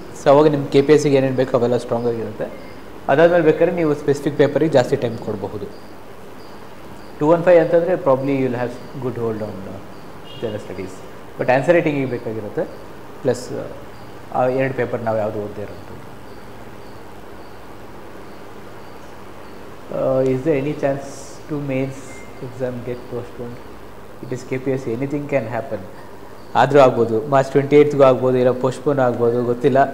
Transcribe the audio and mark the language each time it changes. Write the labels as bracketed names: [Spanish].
[Kannada] So ಅವಾಗ ನಿಮ್ಮ K P S ಸಿಗೆ ಏನೇನು ಬೇಕೋ ಅವೆಲ್ಲ ಸ್ಟ್ರಾಂಗ್ ಆಗಿರುತ್ತೆ. ಅದಾದಮೇಲೆ ಬೇಕಾದ್ರೆ ನೀವು ಸ್ಪೆಸಿಫಿಕ್ ಪೇಪರಿಗೆ ಜಾಸ್ತಿ ಟೈಮ್ ಕೊಡಬಹುದು. [English] 215 [Kannada] ಅಂತಂದರೆ [English] Probably you will have good hold on general studies. [Kannada] But answer ರೈಟಿಂಗಿಗೆ ಬೇಕಾಗಿರುತ್ತೆ, ಪ್ಲಸ್ ಆ 2 ಪೇಪರ್ ನಾವು ಯಾವುದು ಓದದೇ ಇರೋಂಥದ್ದು. [English] Is there any chance to mains exam get postponed? It is KPSC, anything can happen. [Kannada] ಆದರೂ ಆಗ್ಬೋದು, ಮಾರ್ಚ್ 28ಗೂ ಆಗ್ಬೋದು, ಇಲ್ಲ ಪೋಸ್ಟ್ಪೋನ್ ಆಗ್ಬೋದು, ಗೊತ್ತಿಲ್ಲ.